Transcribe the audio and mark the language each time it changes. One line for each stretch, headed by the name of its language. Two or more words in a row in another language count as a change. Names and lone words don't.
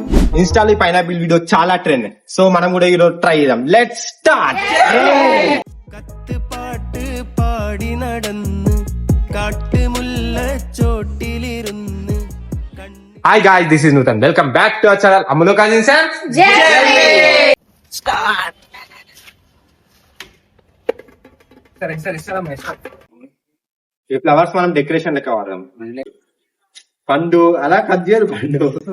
Telugu: ఇన్స్టాలో పైనాపిల్ వీడియో చాలా ట్రెండ్. సో మనం కూడా ఈరోజు ట్రై చేద్దాం.
English: Let's start.
Malayalam: കത്ത് പാട്ട് പാടി നടന്ന് കാട്ടുമുല്ല ചോട്ടിലിരുന്ന്
English: Hi guys, this is Nutan. Welcome back to our channel Ammulo cousins and స్టార్ట్.
Telugu: ఈ ఫ్లవర్స్ మనం డెకరేషన్ లెక్క వాడదాం. పండు అలా కట్ చేయరు. పండు